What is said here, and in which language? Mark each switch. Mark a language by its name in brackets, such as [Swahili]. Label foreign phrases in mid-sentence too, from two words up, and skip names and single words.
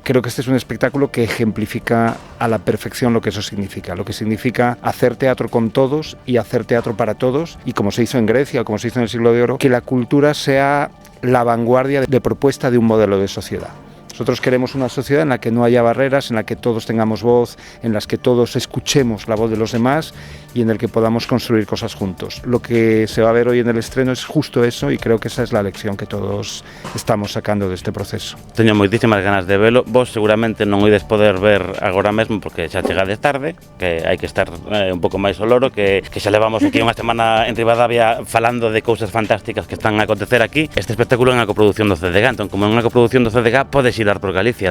[Spanish] Creo que este es un espectáculo que ejemplifica a la perfección lo que eso significa, lo que significa hacer teatro con todos y hacer teatro para todos, y como se hizo en Grecia o como se hizo en el Siglo de Oro, que la cultura sea la vanguardia de propuesta de un modelo de sociedad. Nosotros queremos una sociedad en la que no haya barreras, en la que todos tengamos voz, en las que todos escuchemos la voz de los demás y en el que podamos construir cosas juntos. Lo que se va a ver hoy en el estreno es justo eso, y creo que esa es la lección que todos estamos sacando de este proceso. [Galician] Teño moitísimas ganas de velo. Vos seguramente non oides poder ver agora mesmo porque xa chegades tarde, que hai que estar un pouco máis ao loro, que xa levamos aquí unha semana en Ribadavia falando de cousas fantásticas que están a acontecer aquí. Este espectáculo é unha coproducción do CDG, entón como é unha coproducción do CDG podes ir por Galicia.